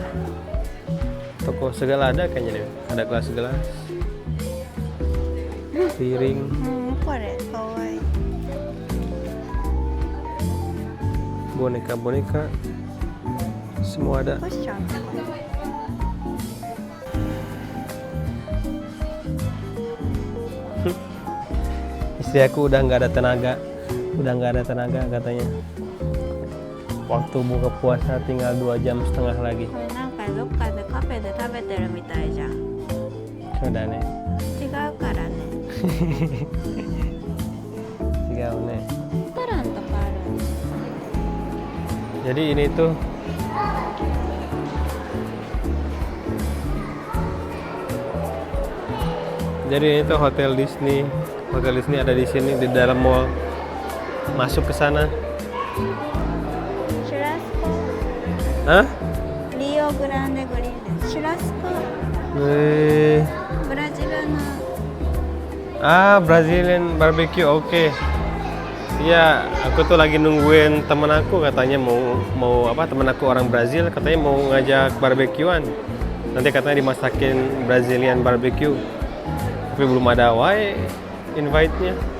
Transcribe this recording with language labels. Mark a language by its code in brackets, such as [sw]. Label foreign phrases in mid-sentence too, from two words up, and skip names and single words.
[id] Toko segala ada kayaknya nih. Ada gelas-gelas, piring. [ja] これかわいい。 [id] boneka-boneka, semua ada. [ja] クッションってこと。 [id] Istri aku udah nggak ada tenaga katanya. Waktu buka puasa tinggal 2,5 jam lagi. [ja] これなんかどっかでカフェで食べてるみたいじゃん。 [id] Sudah nih. [ja] 違うからね。 [id] Tinggal nih. [ja] レストランとかあるんだ。 [id] Jadi ini tuh Hotel Disney. Hotel Disney ada di sini di dalam mall. Masuk ke sana. [ja] シュラスコ Hah? リオグランデグリーンです。シュラスコ ブラジルの [en] Brazilian barbecue. [id] Oke. Iya, aku tuh lagi nungguin temen aku katanya mau apa, temen aku orang Brazil katanya mau ngajak barbekyuan. Nanti katanya dimasakin [en] Brazilian barbecue. [id] Tapi belum ada invite-nya.